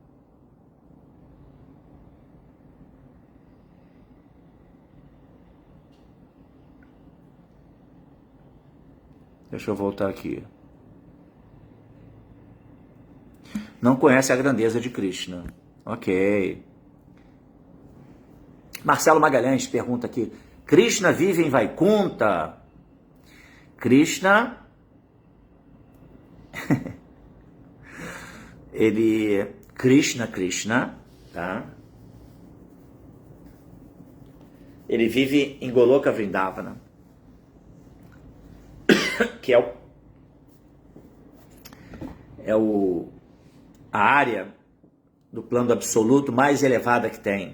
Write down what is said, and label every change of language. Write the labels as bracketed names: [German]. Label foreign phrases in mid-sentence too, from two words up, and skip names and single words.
[Portuguese] Deixa eu voltar aqui. Não conhece a grandeza de Krishna. Ok. Marcelo Magalhães pergunta aqui. Krishna vive em Vaikunta? Krishna... Krishna, tá? Ele vive em Goloka Vrindavana, que é a área do plano absoluto mais elevada que tem.